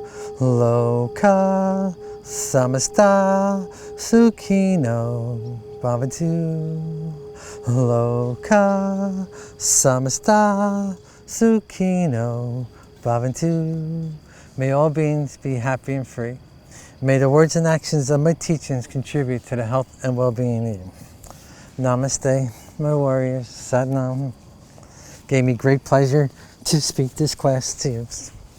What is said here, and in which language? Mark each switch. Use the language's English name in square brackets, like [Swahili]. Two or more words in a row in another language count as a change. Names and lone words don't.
[Sanskrit] Loka samasta sukino bhavantu. Loka samasta sukino bhavantu. [English] May all beings be happy and free. May the words and actions of my teachings contribute to the health and well-being of you. Namaste, my warriors. [Punjabi] Sat Nam. [English] Gave me great pleasure to speak this class to you.